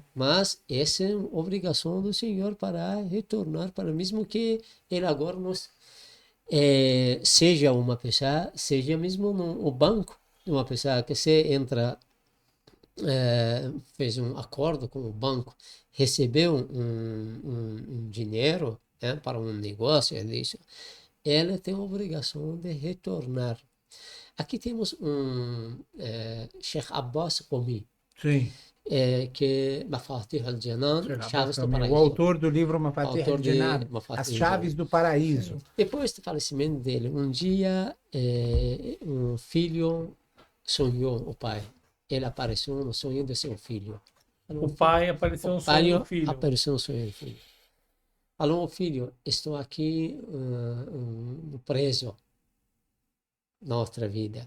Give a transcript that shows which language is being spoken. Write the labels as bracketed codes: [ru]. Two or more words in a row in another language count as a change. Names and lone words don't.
[pt] Mas essa é obrigação do Senhor para retornar, para mesmo que ele agora não seja uma pessoa, seja mesmo no banco, uma pessoa que você entra, fez um acordo com o banco, recebeu um dinheiro para um negócio, ela tem a obrigação de retornar. Aqui temos Sheikh Abbas Qumi, Sim. que Mafatih al-Janan, Chaves do O Paraíso. autor do livro Mafatih Autor de al-Janan, Mafatih As Chaves do Paraíso. Depois do falecimento dele, um dia um filho sonhou, o pai. Ele apareceu no sonho de seu filho. O pai apareceu no sonho do filho. Apareceu no sonho do filho. Falou, filho, estou aqui preso na outra vida.